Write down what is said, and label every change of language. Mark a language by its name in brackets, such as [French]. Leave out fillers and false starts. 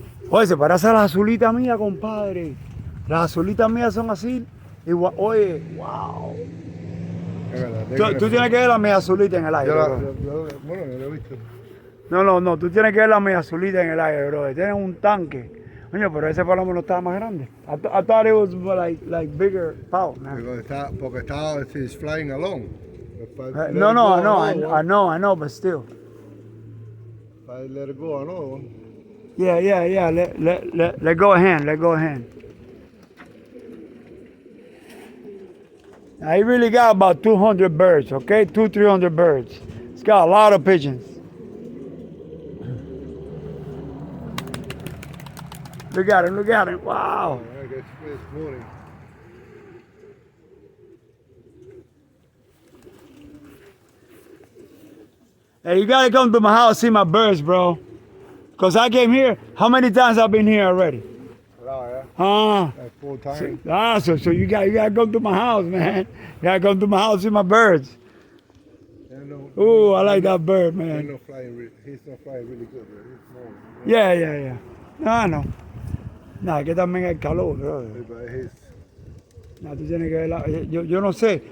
[Spanish] Oye, se parece a las azulitas mías, compadre. Las azulitas mías son así. Igual, oye, wow. Tú tienes que ver las mías azulitas en el aire. Bueno, [English] Bro. [Spanish] yo lo he visto. No, tú tienes que ver las mías azulitas en el aire, bro. Tienen un tanque. Coño, pero ese palomo no estaba más grande. [English] I thought it was like bigger power, man. [Spanish] Porque está, [English] he's flying alone. No, I know, but still. If I let it go, another one. Yeah. Let go a hand. Now, he really got about 200 birds, okay? 300 birds. It's got a lot of pigeons. Look at him. Wow. I guess it's morning. Hey, you gotta come to my house, see my birds, bro. Cause I came here. How many times I've been here already? Like 4 times. So you gotta come to my house, man. You gotta come to my house, see my birds. Oh, I like that bird, man. He's not flying really good, bro. He's small. Yeah. No. [Spanish] No, que también hay calor, bro. [English] But he's, [Spanish] No, tú tienes que ver yo no sé.